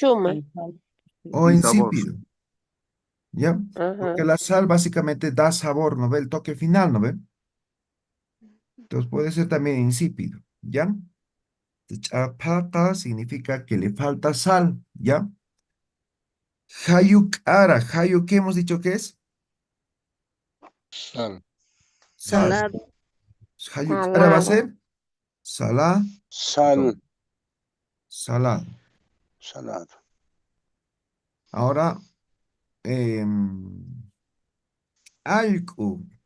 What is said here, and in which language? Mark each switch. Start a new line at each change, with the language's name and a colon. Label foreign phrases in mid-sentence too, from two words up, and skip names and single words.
Spanish: chuma. o sin sabor. insípido, ¿ya? Porque Ajá. la sal básicamente da sabor, ¿no ve? El toque final, ¿no ve? Entonces puede ser también insípido, ¿ya? Chapata significa que le falta sal, ¿ya?
Aymara: Hayuk ara, hayuk,
Spanish: ¿qué hemos dicho que es? Sal. Sal. Salado. Ahora va a Salado. ser salado. Sal. Salado. Salado. Ahora, algo.